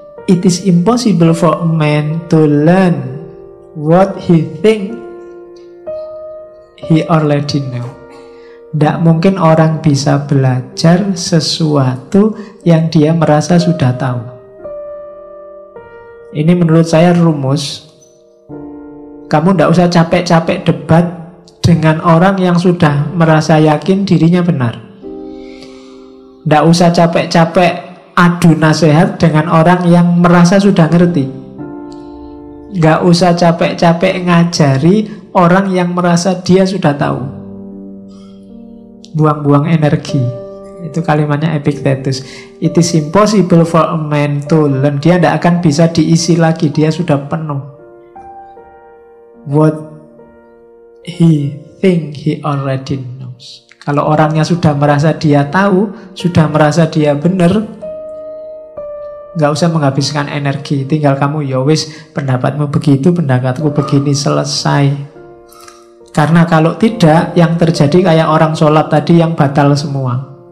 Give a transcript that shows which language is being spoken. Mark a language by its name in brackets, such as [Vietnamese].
[English] It is impossible for a man to learn what he think he already know. [Indonesian] Tidak mungkin orang bisa belajar sesuatu yang dia merasa sudah tahu. Ini menurut saya rumus. Kamu tidak usah capek-capek debat dengan orang yang sudah merasa yakin dirinya benar. Tidak usah capek-capek adu nasihat dengan orang yang merasa sudah ngerti. Nggak usah capek-capek ngajari orang yang merasa dia sudah tahu. Buang-buang energi. Itu kalimatnya Epictetus. [English] It is impossible for a man to learn. [Indonesian] Dia tidak akan bisa diisi lagi. Dia sudah penuh. [English] What he think he already knows. [Indonesian] Kalau orangnya sudah merasa dia tahu, sudah merasa dia benar, nggak usah menghabiskan energi. Tinggal kamu, [Javanese] ya wis, [Indonesian] pendapatmu begitu, pendapatku begini, selesai. Karena kalau tidak, yang terjadi kayak orang sholat tadi yang batal semua.